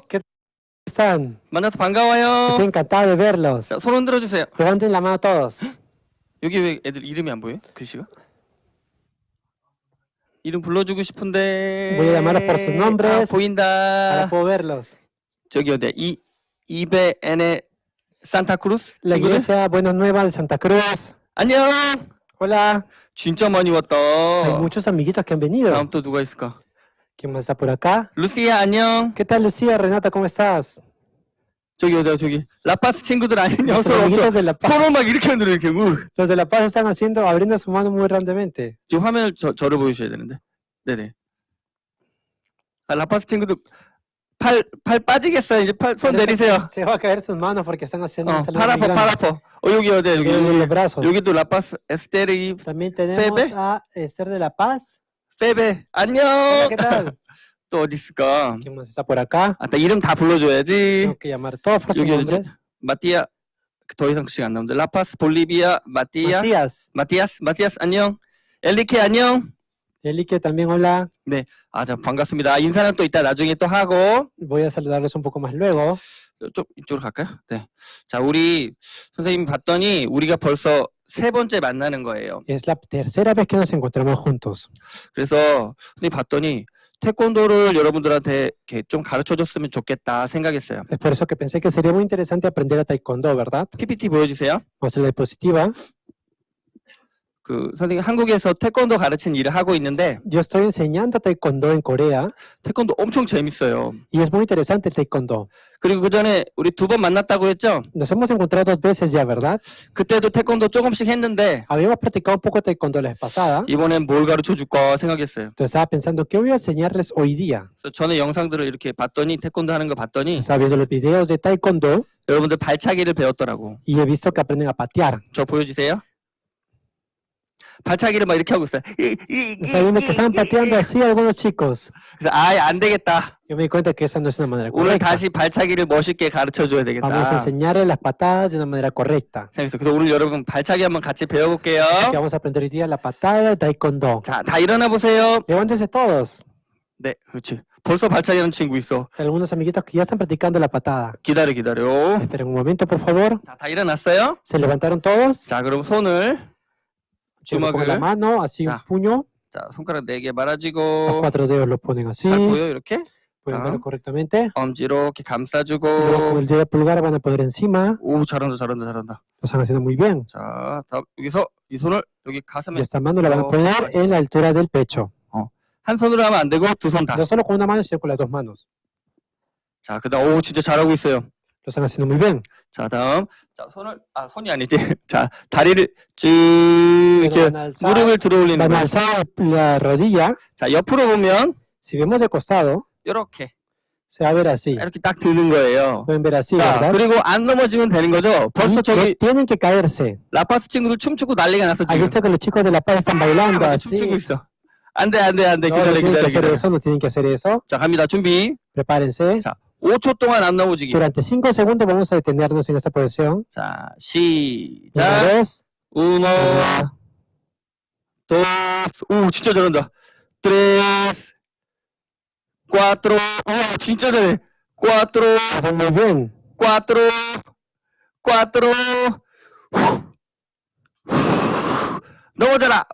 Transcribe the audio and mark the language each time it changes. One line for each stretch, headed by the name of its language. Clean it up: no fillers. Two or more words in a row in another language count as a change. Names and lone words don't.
Spanish: ¿Qué están?
Korean: 만나서 반가워요.
Spanish: Estoy encantado de verlos.
Korean: 자, 손 흔들어 주세요.
Spanish: Levanten la mano todos.
Korean: 여기 왜 애들 이름이 안 보여요? 글씨가? 이름 불러주고 싶은데.
Spanish: Voy a llamarlos por sus nombres.
Korean: 아, 보인다.
Spanish: Ahora puedo verlos.
Korean: 저기 어디야? 이베엔의 산타크루스
Spanish: La
Korean: 친구들.
Spanish: iglesia Buenas Nuevas de Santa Cruz.
Korean: 안녕.
Spanish: Hola.
Korean: 진짜 많이 왔다.
Spanish: Hay muchos amiguitos que han venido.
Korean: 다음 또 누가 있을까?
Spanish: ¿Quién más está por acá?
Korean: 루시아 안녕.
Spanish: ¿Qué tal, Lucía? Renata, ¿cómo estás?
Korean: 저기 어디야 저기 라파스 친구들 안녕.
Spanish: Los amiguitos de La Paz.
Korean: 서로 막 이렇게 흔들어 이렇게.
Spanish: Los de La Paz están abriendo su mano muy grandemente.
Korean: 지금 화면을 저를 보여주셔야 되는데. 네네. 아, 라파스 친구들 팔 빠지겠어요. 이제 손 내리세요.
Spanish: Se va a caer sus manos porque están haciendo un saludo
Korean: 팔
Spanish: muy
Korean: 아파,
Spanish: grande.
Korean: 팔 아파. 여기 어디야 여기.
Spanish: Los brazos.
Korean: 여기도 라파스 에스테르
Spanish: También tenemos Pepe. a Esther de La Paz.
Korean: 페베 안녕.
Spanish: Hola, ¿qué tal?
Korean: 또 어디 있을까?
Spanish: ¿Quién más está por acá?
Korean: 아, 이름 다 불러줘야지.
Spanish: Tengo que llamar todos por sus
Korean: 여기 어디지?
Spanish: nombres.
Korean: 마티아 더 이상 시간 안 나오는데 라파스 볼리비아 마티아스 안녕. 엘리케 안녕.
Spanish: Elique también, hola.
Korean: 네, 자 반갑습니다. 인사는 또 이따 나중에 또 하고.
Spanish: Voy a saludarlos un poco más luego.
Korean: 좀 이쪽으로 갈까요? 네. 자, 우리 선생님 봤더니 우리가 벌써 세 번째 만나는 거예요.
Spanish: Es la tercera vez que nos encontramos juntos.
Korean: 그래서 선생님 봤더니 태권도를 여러분들한테 이렇게 좀 가르쳐줬으면 좋겠다 생각했어요.
Spanish: Es por eso que pensé que sería muy interesante aprender a taekwondo, ¿verdad?
Korean: PPT 보여주세요.
Spanish: Vamos a la diapositiva.
Korean: 그 선생님 한국에서 태권도 가르치는 일을 하고 있는데
Spanish: Yo estoy enseñando taekwondo en Corea
Korean: 태권도 엄청 재밌어요.
Spanish: y es muy interesante el taekwondo.
Korean: 그리고 그 전에 우리 2번 만났다고 했죠?
Spanish: Nos hemos encontrado 2 veces ya, ¿verdad?
Korean: 그때도 태권도 조금씩 했는데
Spanish: Habíamos practicado un poco taekwondo la vez pasada.
Korean: 이번엔 뭘 가르쳐 줄까 생각했어요.
Spanish: Entonces estaba pensando, ¿qué voy a enseñarles hoy día?
Korean: 그래서 전에 영상들을 이렇게 봤더니 태권도 하는 거 봤더니
Spanish: Estaba viendo los videos de taekwondo
Korean: 여러분들 발차기를 배웠더라고.
Spanish: y he visto que aprenden a patear.
Korean: 저 보여주세요. 발차기를 막 이렇게 하고 있어요.
Spanish: Está viendo que están pateando así algunos chicos.
Korean: 그래서 안 되겠다.
Spanish: Yo me di cuenta que esa no es una manera
Korean: 오늘
Spanish: correcta.
Korean: 다시 발차기를 멋있게 가르쳐줘야
Spanish: Vamos a
Korean: 되겠다.
Spanish: enseñarle las patadas de una manera correcta.
Korean: 재밌어. 그래서 오늘 여러분 발차기 한번 같이 배워볼게요.
Spanish: Así que vamos a aprender hoy día la patada de taekwondo.
Korean: 자, 다 일어나 보세요.
Spanish: Levántense todos.
Korean: 네, 그렇지. 벌써 발차기하는 친구 있어.
Spanish: Hay algunos amiguitos que ya están practicando la patada.
Korean: 기다려, 기다려.
Spanish: Esperen un momento, por favor.
Korean: 자, 다 일어났어요?
Spanish: ¿Se levantaron todos?
Korean: 자, 그럼 손을
Spanish: Con la
Korean: 주먹을
Spanish: mano, así un
Korean: 자,
Spanish: puño.
Korean: 자, 손가락 4개
Spanish: Los
Korean: 말아주고
Spanish: 4 dedos los ponen así.
Korean: 잘 보여 이렇게?
Spanish: Pueden
Korean: 자,
Spanish: verlo correctamente.
Korean: 엄지 이렇게
Spanish: Y luego con
Korean: 감싸주고
Spanish: el dedo pulgar van a poner encima.
Korean: 오, 잘한다, 잘한다, 잘한다.
Spanish: Lo están haciendo muy bien.
Korean: 자, 다음 여기서 이 손을 여기 가슴에
Spanish: Y esta mano la van a poner en la altura del pecho.
Korean: 한 손으로 하면 안 되고 두 손 다.
Spanish: No solo con una mano, sino con las dos manos.
Korean: 자, 그다음 오, 진짜 잘하고 있어요.
Spanish: Lo están haciendo muy bien.
Korean: 자, 다음 자, 손이 아니지. 자, 다리를 쭉 이렇게
Spanish: Van a alzar,
Korean: 무릎을 들어 올리는
Spanish: van a
Korean: 거예요.
Spanish: alzar la rodilla.
Korean: 자, 옆으로 보면
Spanish: Si vemos de costado,
Korean: 이렇게
Spanish: se va a ver así.
Korean: 이렇게 딱 드는 거예요.
Spanish: Pueden ver así,
Korean: 자,
Spanish: ¿verdad?
Korean: 그리고 안 넘어지면 되는 거죠. 벌써
Spanish: Y
Korean: 저기
Spanish: tienen que caerse.
Korean: 라파스 친구들 춤추고 난리가 났어
Spanish: ¿Has
Korean: 지금.
Spanish: visto que los chicos de La Paz están bailando
Korean: 막
Spanish: así?
Korean: 춤추고 있어. 안 돼, 안 돼, 안 돼.
Spanish: No,
Korean: 기다려,
Spanish: no tienen que
Korean: 기다려,
Spanish: hacer
Korean: 기다려.
Spanish: eso, no tienen que hacer eso.
Korean: 자, 갑니다. 준비.
Spanish: Prepárense.
Korean: 자, 5초 동안 안 넘어지기.
Spanish: Durante 5 segundos vamos a detenernos en esa posición.
Korean: 자, 1, 시작. 2, 1, 2, 오, 진짜 잘한다. 3, 4, 오, 진짜 잘해. 4,
Spanish: hacen muy bien. 4, 4,
Korean: 넘어져라.